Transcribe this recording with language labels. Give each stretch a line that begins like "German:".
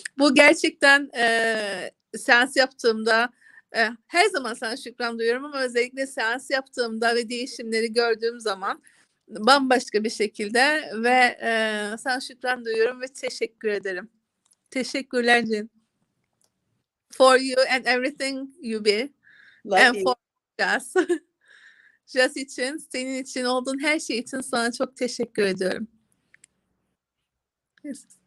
Turkish: Bu gerçekten seans yaptığımda her zaman sana şükran duyuyorum ama özellikle seans yaptığımda ve değişimleri gördüğüm zaman bambaşka bir şekilde ve sana şükran duyuyorum ve teşekkür ederim. Teşekkürler Jean.
English: For you and everything you be. And for Jas.
Turkish: Jas için, senin için olduğun her şey için sana çok teşekkür ediyorum.
English: Yes.